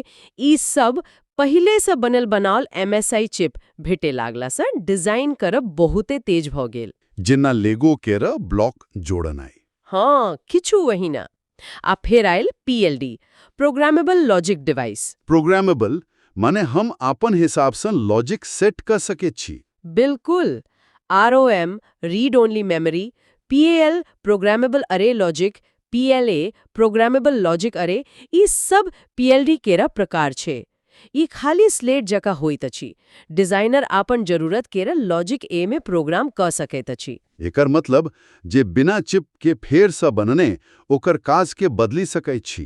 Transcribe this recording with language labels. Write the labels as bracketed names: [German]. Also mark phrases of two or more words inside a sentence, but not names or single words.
[Maithili] ई सब पहिले से बनल बनाल MSI चिप भेटे लागला सँ डिजाइन करब बहुते तेज भ गेल। जेना लेगो केर ब्लॉक जोड़नाइ। हाँ, किछु वही ना। आ फिर आयल PLD, [English] programmable logic device. [Maithili] प्रोग्रामेबल माने हम अपन हिसाब सँ लॉजिक सेट कर सकैत छी। बिल्कुल। ROM, [English] read only memory, [Maithili] PAL, [English] programmable array logic, [Maithili] PLA, [English] programmable logic array, [Maithili] ई सब PLD केरा प्रकार छै। ई खाली स्लेट जका होइत अछि। डिजाइनर आपन जरूरत केरा लॉजिक ए में प्रोग्राम क सकैत अछि। एकर मतलब जे बिना चिप के फेर सँ बनने ओकर काज के बदली सकैत छी।